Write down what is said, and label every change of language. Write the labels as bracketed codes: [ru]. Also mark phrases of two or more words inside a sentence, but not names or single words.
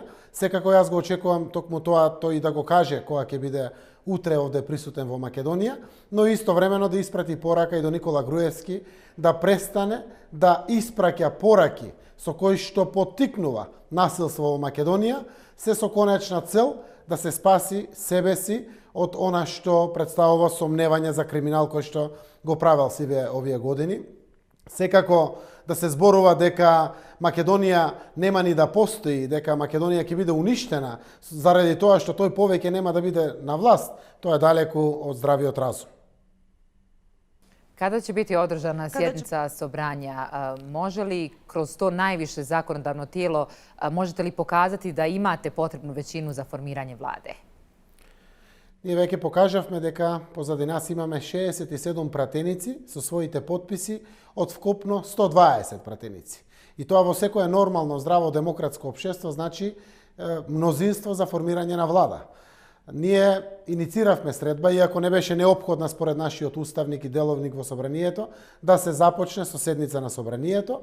[mk] Секако јас го очекувам токму тоа тој да го каже кога ќе биде утре овде присутен во Македонија, но истовремено да испрати порака и до Никола Груевски да престане да испраќа пораки со кои што поттикнува насилство во Македонија, се со конечна цел да се спаси себе си од она што представува сомневање за криминал кој што го правел сиве овие години. Секако да се зборува дека Македонија нема ни да постои, дека Македонија ќе биде уништена заради тоа што тој повеќе нема да биде на власт, тоа е далеку од здравиот разум. [bs] Kada će biti održana sjednica Sobranja? Može li kroz to najviše zakonodavno tijelo, možete li pokazati da imate potrebnu većinu za formiranje vlade? [mk] Ние веќе покажавме дека позади нас имаме 67 пратеници со своите подписи од вкупно 120 пратеници. И тоа во секое нормално здраво демократско општество значи мнозинство за формирање на влада. Ние иницииравме средба, иако не беше неопходна според нашиот уставник и деловник во Собранието, да се започне со седница на Собранието.